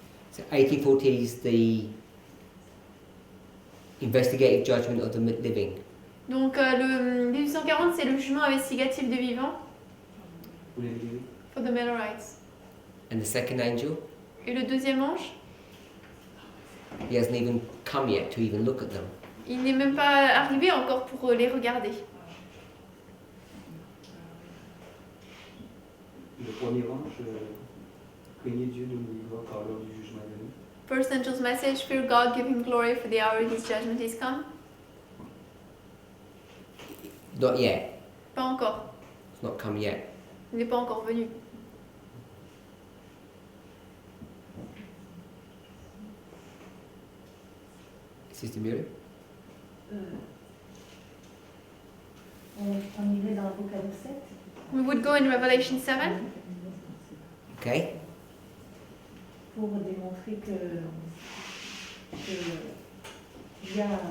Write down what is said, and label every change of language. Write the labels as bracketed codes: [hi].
[en] So 1840 is the investigative judgment of the living. [fr] Donc le 1840, c'est le jugement investigatif des vivants. [en] For the Millerites. And the second angel, [fr] Et le deuxième ange, [en] he hasn't even come yet to even look at them. [fr] il n'est même pas arrivé encore pour les regarder. Le premier ange craignait Dieu de nous par l'heure du jugement venu. [en] First angel's message, fear God, give him glory for the hour his judgment is come. Not yet. [fr] Pas encore. [en] It's not come yet. [fr] Il n'est pas encore venu. [en] Sister Muriel? [fr] On irait dans l'Apocalypse 7. [en] We would go in Revelation 7 Okay. [fr] Pour démontrer que il y a